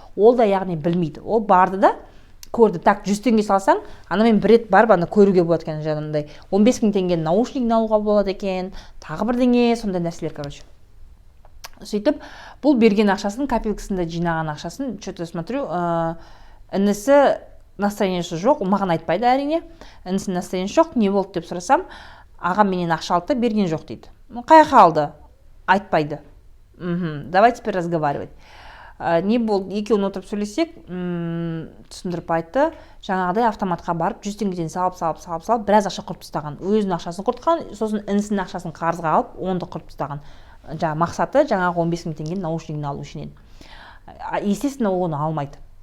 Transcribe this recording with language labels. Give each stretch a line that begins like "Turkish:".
Kazakh: Ол да яғни білмейді. Ол барды да көрді. Так, 100 теңге салсаң, анамен бір рет барып аны көруге болады екен, жаңағыдай 15 000 теңгені наушник алуға болады екен, тағы бірдеңе, сондай нәрселер, короче. Сөйтіп, бұл берген ақшасын, копилкасында жинаған ақшасын,
Russian: что-то смотрю,
Kazakh: інісі настроениесі жоқ, маған айтпайды әрине. Інісінің настроениесі жоқ, не болды деп сұрасам, ағам менен ақша алды, берген жоқ дейді. Қай қалды? Айтпайды.
Russian: Давай теперь разговаривать.
Kazakh: Не болды? Екеуін отырып сөйлесек, түсіндіріп айтты. Жаңағыдай автоматқа барып, 100 теңгеден салып, біраз ақша құрып тастаған. Өзінің ақшасын құртқан, сосын інісінің ақшасын қарызға алып, онды құрып тастаған. Мақсаты жаңағы 15 000 теңгені наушнигін алу ішінен. Естественно, оны алмайды.